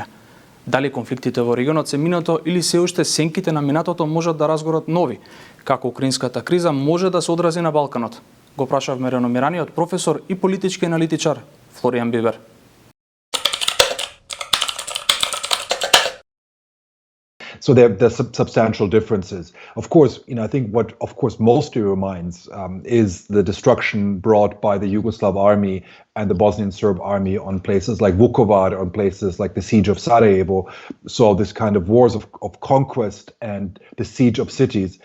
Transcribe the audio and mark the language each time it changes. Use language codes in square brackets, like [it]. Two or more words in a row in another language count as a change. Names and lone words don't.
[mk] Дали конфликтите во регионот се минато или се уште сенките на минатото можат да разгорат нови? Како украинската криза може да се одрази на Балканот? Го прашавме реномираниот професор и политички аналитичар Флоријан Бибер. [en] So there's substantial differences. Of course, I think what, of course, mostly reminds is the destruction brought by the Yugoslav army and the Bosnian Serb army on places like Vukovar, on places like the siege of Sarajevo. So this kind of wars of conquest and the siege of cities.